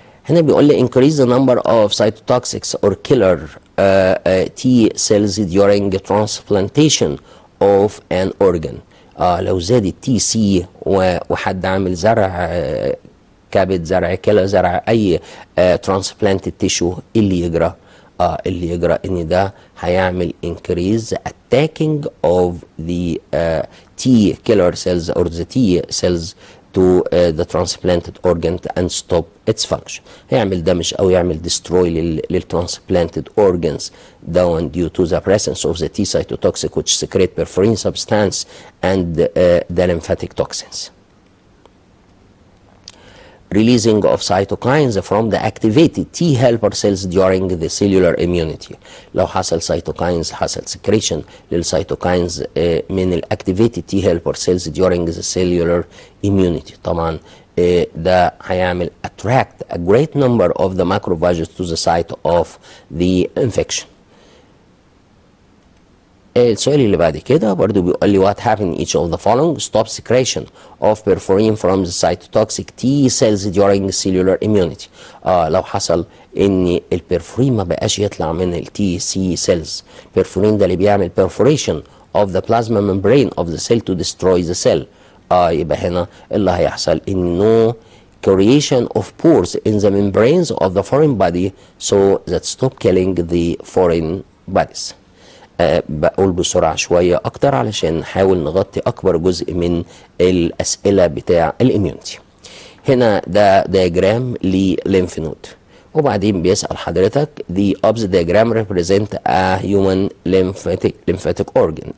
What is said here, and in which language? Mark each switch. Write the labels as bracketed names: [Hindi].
[Arabic] هنا بيقول لي [English] increase the number of cytotoxics or killer T cells during transplantation of an organ. [Arabic] لو زاد التي سي وحد عامل زرع كبد، زرع كلى، زرع اي ترانسبلانتد تيشو، اللي يجرى ان ده هيعمل [English] increase attacking of the T killer cells or the T cells to the transplanted organ and stop its function. [Arabic] هيعمل [English] damage [Arabic] او يعمل [English] destroy للtransplanted organs down due to the presence of the T cytotoxic which secrete perforin substance and the lymphatic toxins. releasing of cytokines from the activated T helper cells during the cellular immunity. [Arabic] لو حصل [English] cytokines حصل secretion للcytokines من ال activated T helper cells during the cellular immunity. [Arabic] طبعا ده هيعمل [English] attract a great number of the macrophages to the site of the infection. [Arabic] السؤال اللي بعد كده برضو بيقول لي [English] what happened each of the following: stop secretion of perforin from the cytotoxic T cells during cellular immunity. [Arabic] لو حصل ان البرفورين ما بقاش يطلع من التي سي سيلز. البرفورين ده اللي بيعمل [English] perforation of the plasma membrane of the cell to destroy the cell. [Arabic] يبقى هنا اللي هيحصل ان [English] no creation of pores in the membranes of the foreign body so that stop killing the foreign bodies. [Arabic] بقول بسرعة شوية أكتر علشان نحاول نغطي أكبر جزء من الأسئلة بتاع الإميونتي. هنا ده دياجرام لليمف نود، وبعدين بيسأل حضرتك [English] the opposite diagram represent a human lymphatic organ.